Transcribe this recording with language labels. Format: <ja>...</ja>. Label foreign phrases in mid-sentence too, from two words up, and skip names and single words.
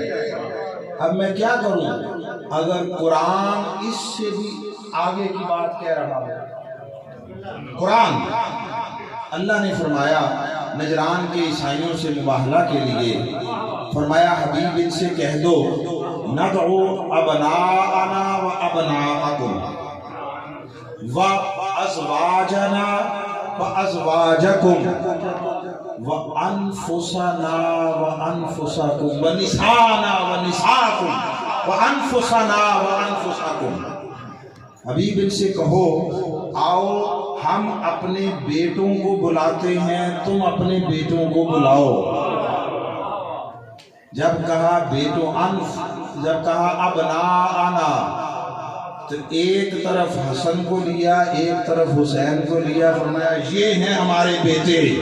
<ur>اب میں کیا کروں اگر قرآن اس سے بھی آگے کی بات کہہ رہا ہے؟ قرآن اللہ نے فرمایا نجران کے عیسائیوں سے مباہلہ کے لیے، فرمایا حبیب ان سے کہہ دو</ur> <ar>ندعو ابناءنا و ابناءکم و ازواجنا و ازواجکم و انفسنا و انفسکم و نسانا و نساکم و انفسنا و انفسکم۔</ar> <ur>حبیب ان سے کہو آؤ ہم اپنے بیٹوں کو بلاتے ہیں، تم اپنے بیٹوں کو بلاؤ۔ جب کہا بیٹوں جب کہا ابناءنا تو ایک طرف حسن کو لیا، ایک طرف حسین کو لیا، فرمایا یہ ہیں ہمارے بیٹے۔</ur>